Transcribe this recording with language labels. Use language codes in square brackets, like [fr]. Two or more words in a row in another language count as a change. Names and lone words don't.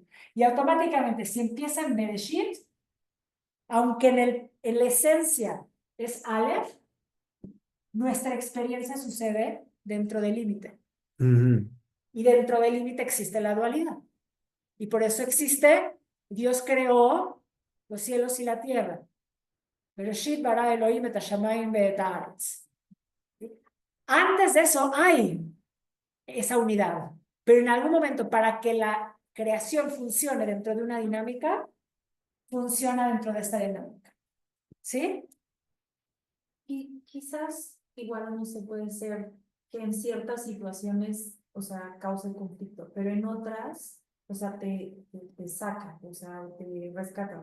[es] Y automáticamente, si empieza en Bereshit, aunque en la esencia es Aleph, nuestra experiencia sucede dentro del límite. Y dentro del límite existe la dualidad. Y por eso Dios creó los cielos y la tierra. [he] בראשית ברא אלהים את השמים ואת הארץ. [es] Antes de eso hay esa unidad. Pero en algún momento, para que la creación funcione dentro de una dinámica, funciona dentro de esta dinámica. ¿Sí? Y quizás igual no se puede ser que en ciertas situaciones, o sea, cause conflicto, pero en otras, o sea, te saca, o sea, te rescata.